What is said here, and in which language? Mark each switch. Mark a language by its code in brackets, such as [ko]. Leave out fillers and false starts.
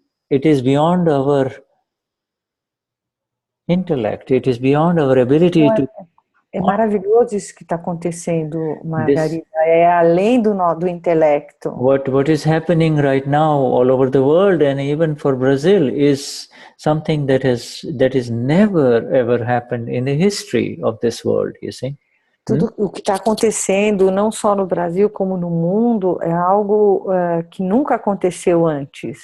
[en] It is beyond our intellect. It is beyond our ability to. [pt] É maravilhoso isso que está acontecendo, Margarida. É além do intelecto. [en] What is happening right now all over the world and even for Brazil is something that is never ever happened in the history of this world, you see. [pt] Tudo o que está acontecendo, não só no Brasil como no mundo, é algo que nunca aconteceu antes.